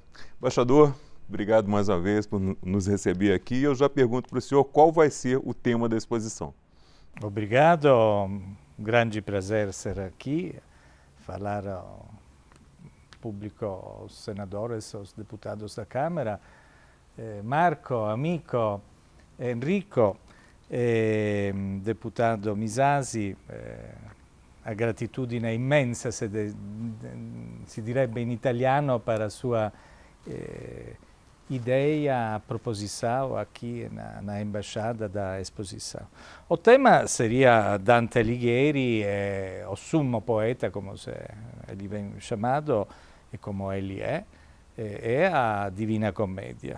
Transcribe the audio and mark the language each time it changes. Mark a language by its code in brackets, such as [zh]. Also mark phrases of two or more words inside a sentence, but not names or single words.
[pt] Embaixador, obrigado mais uma vez por nos receber aqui. Eu já pergunto para o senhor qual vai ser o tema da exposição. Obrigado, um grande prazer ser aqui, falar ao público, aos senadores, aos deputados da Câmara, [it] Marco, amico, Enrico, deputado Misasi, a gratitudine immensa, si direbbe in italiano, [pt] para a sua ideia, a proposição aqui na Embaixada da Exposição. O tema seria Dante Alighieri, o sumo poeta, como ele vem chamado e como ele é a Divina Commedia.